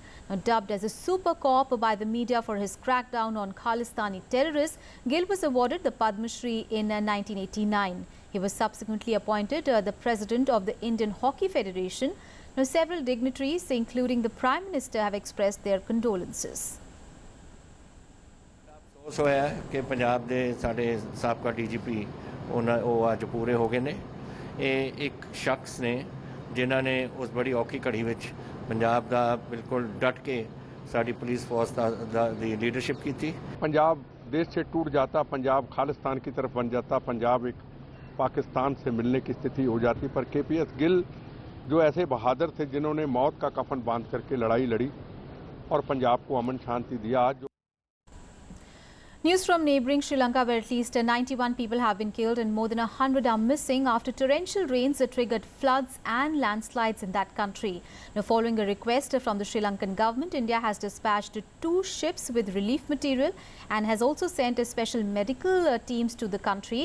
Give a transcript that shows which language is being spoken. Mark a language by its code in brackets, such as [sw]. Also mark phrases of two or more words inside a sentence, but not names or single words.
[en] Dubbed as a super cop by the media for his crackdown on Khalistani terrorists, Gill was awarded the Padma Shri in 1989. He was subsequently appointed the president of the Indian Hockey Federation. Now, several dignitaries, including the Prime Minister, have expressed their condolences. [pa] ਅਫਸੋਸ ਹੋਇਆ ਕਿ ਪੰਜਾਬ ਦੇ ਸਾਡੇ ਸਾਬਕਾ ਡੀਜੀਪੀ ਉਹ ਅੱਜ ਪੂਰੇ ਹੋ ਗਏ ਨੇ। ਇਹ ਇੱਕ ਸ਼ਖਸ ਨੇ ਜਿਨ੍ਹਾਂ ਨੇ ਉਸ ਬੜੀ ਔਖੀ ਘੜੀ ਵਿੱਚ ਪੰਜਾਬ ਦਾ ਬਿਲਕੁਲ ਡਟ ਕੇ ਸਾਡੀ ਪੁਲਿਸ ਫੋਰਸ ਦੀ ਲੀਡरशिप [hi] की थी। पंजाब देश से टूट जाता, पंजाब खालिस्तान की तरफ बन जाता, पंजाब एक पाकिस्तान से मिलने की स्थिति हो जाती। पर केपीएस गिल जो ऐसे बहादुर थे जिन्होंने मौत का कफन बांध करके लड़ाई लड़ी और पंजाब को अमन शांति दिया। आज [en] News from neighbouring Sri Lanka, where at least 91 people have been killed and more than 100 are missing after torrential rains that triggered floods and landslides in that country. Now, following a request from the Sri Lankan government, India has dispatched 2 ships with relief material and has also sent special medical teams to the country.